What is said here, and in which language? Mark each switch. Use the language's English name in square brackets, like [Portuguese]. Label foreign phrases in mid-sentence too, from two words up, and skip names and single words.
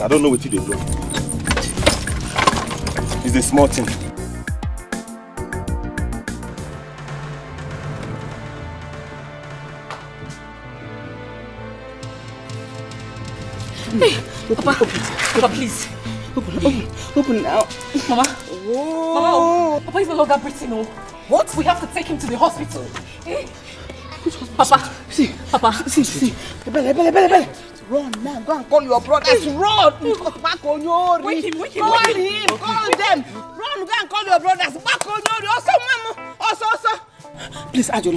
[English] I don't know what they do. It's a small thing. Hey, Papa, please. Open now. Mama. Oh. Mama, Papa is no longer breathing. No. What? We have to take him to the hospital. Papa. See. Papa. See. Bele. Run now. Go and call your brothers. Run. Wake him. Call them. Run. Go and call your brothers. Also. Please, Ajono.